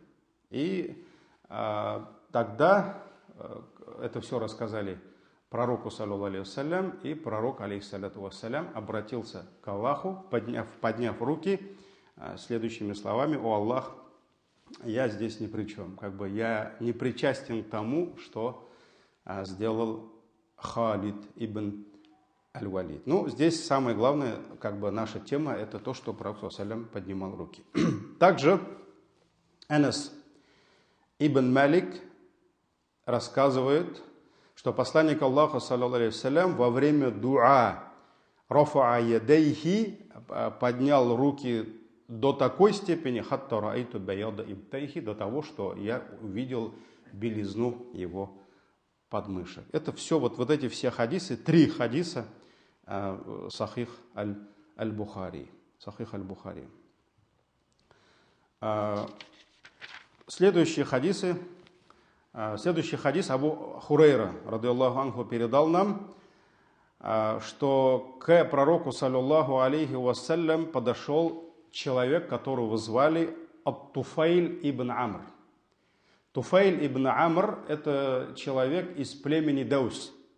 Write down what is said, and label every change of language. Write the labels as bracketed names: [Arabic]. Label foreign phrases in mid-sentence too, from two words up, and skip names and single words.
[Russian] И тогда это все рассказали пророку, [Arabic] صلى الله عليه وسلم, [Russian] и пророк, [Arabic] عليه الصلاة والسلام, [Russian] обратился к Аллаху, подняв руки, следующими словами: «О Аллах, я здесь ни при чем, я не причастен к тому, что сделал Халид ибн аль-Валид. Ну, здесь самое главное, как бы наша тема, это то, что Пророк ﷺ поднимал руки. Также Анас ибн Малик рассказывает, что посланник Аллаха, [Arabic] صلى الله عليه وسلم, [Russian] во время дуа [Arabic] رفع يديه, [Russian] поднял руки до такой степени, [Arabic] حتى رأيت بياض إبطيه, [Russian] до того, что я увидел белизну его подмышек. Это все, вот эти все хадисы, 3 хадиса Сахих аль-Бухари. Сахих аль-Бухари. Следующий хадис Абу Хурейра, [Arabic] رضي الله عنه, [Russian] передал нам, что к пророку, [Arabic] صلى الله عليه وسلم, [Russian] подошел человек, которого звали Ат-Туфайль ибн Амр. Туфайль ибн Амр – это человек из племени Даус.